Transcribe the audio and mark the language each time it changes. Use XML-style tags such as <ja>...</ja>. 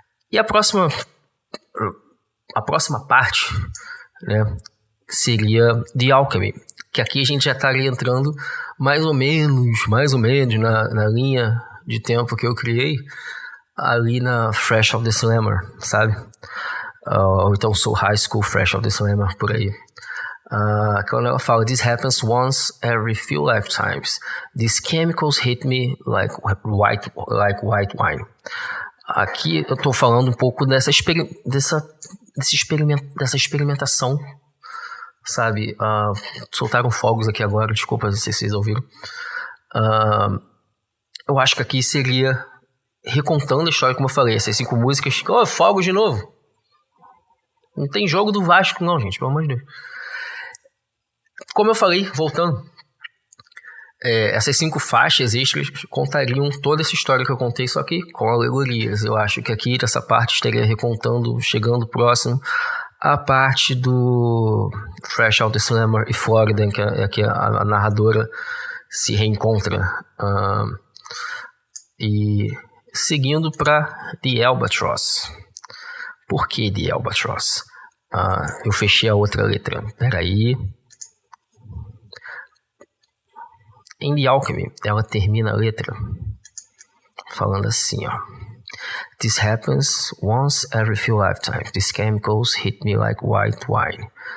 <pt>E a próxima parte, né, seria The Alchemy, que aqui a gente já estaria entrando mais ou menos na linha de tempo que eu criei, ali na Fresh of the Slammer, sabe? Ou então Soul High School, Fresh of the Slammer, por aí. Quando ela fala</pt> <en>this happens once every few lifetimes, these chemicals hit me like white wine.</en> <pt>Aqui eu tô falando um pouco dessa experimentação, sabe? Soltaram fogos aqui agora, desculpa se vocês ouviram. Eu acho que aqui seria recontando a história, como eu falei, essas 5 músicas. Fogos de novo. Não tem jogo do Vasco não, gente, pelo amor de Deus. Como eu falei, voltando, essas 5 faixas extras contariam toda essa história que eu contei, só que com alegorias. Eu acho que aqui, dessa parte, estaria recontando, chegando próximo a parte do Fresh Out the Slammer e Florida, que a narradora se reencontra. E seguindo para The Albatross. Por que The Albatross? Eu fechei a outra letra. Peraí. Em The Alchemy, ela termina a letra falando assim, ó.</pt> <en>This happens once every few lifetimes. These chemicals hit me like white wine.</en>